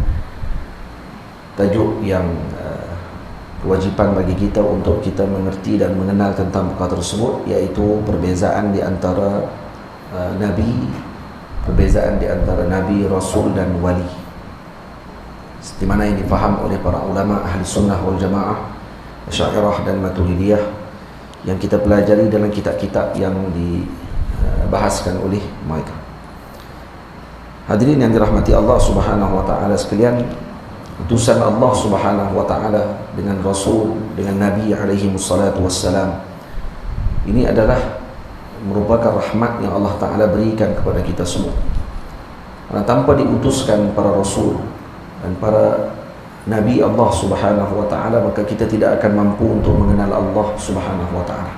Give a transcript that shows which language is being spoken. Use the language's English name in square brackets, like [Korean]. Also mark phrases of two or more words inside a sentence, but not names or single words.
[Malay] tajuk yang kewajipan bagi kita untuk kita mengerti dan mengenal tentang perkara tersebut, iaitu perbezaan di antara Nabi, perbezaan di antara Nabi, Rasul dan Wali, di mana yang difaham oleh para ulama [Arabic] ahli sunnah wal jamaah, [Malay] Asy'ariyah dan Maturidiyah, yang kita pelajari dalam kitab-kitab yang dibahaskan oleh mereka. Hadirin yang dirahmati [Arabic] Allah Subhanahu wa taala [Malay] sekalian, utusan [Arabic] Allah Subhanahu wa taala [Malay] dengan Rasul, dengan Nabi [Arabic] alaihi wassalatu wassalam, [Malay] ini adalah merupakan rahmat yang Allah taala berikan kepada kita semua. Karena tanpa diutuskan para Rasul dan para Nabi [Arabic] Allah Subhanahu wa ta'ala, [Malay] maka kita tidak akan mampu untuk mengenal [Arabic] Allah Subhanahu wa ta'ala.